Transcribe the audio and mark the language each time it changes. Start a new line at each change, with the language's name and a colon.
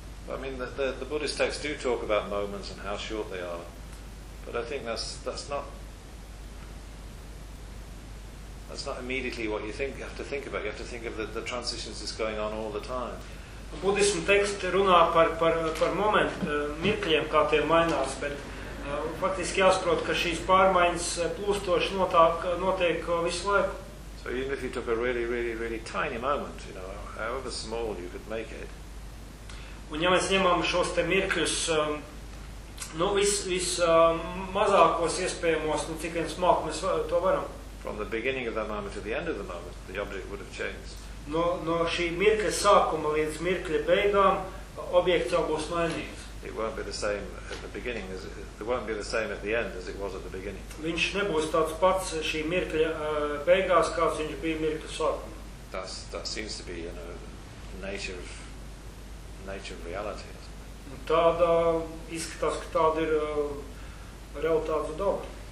English: I mean, the Buddhist texts do talk about moments and how short they are, but I think that's not immediately what you think. You have to think about. You have to think of the transitions that's going on all the time. Buddhism text
Latvian: runā par moment, mirkļiem, kā tie mainās, bet faktiski jāsaprot, ka šīs pārmaiņas plūstoši notiek visu laiku.
English: So even if you took a really, really, really tiny moment, you know, however small you could make it.
Latvian: Un ja mēs ņemam šos te mirkļus, mazākos iespējamos, cik vien smāk mēs to varam.
English: From the beginning of that moment to the end of the moment, the object would have changed.
Latvian: No šī mirkļa sākuma līdz mirkļa beigām, objekts jau būs mainījis.
English: It won't be the same at the beginning as it won't be the same at the end as it was at the beginning.
Latvian: Viņš nebūs tāds pats šī mirkļa beigās, kāds viņš bija mirkļa sākumā.
English: That seems to be, you know, the nature of reality.
Latvian: Tādā izskatās, ka tāda ir realitātes daba.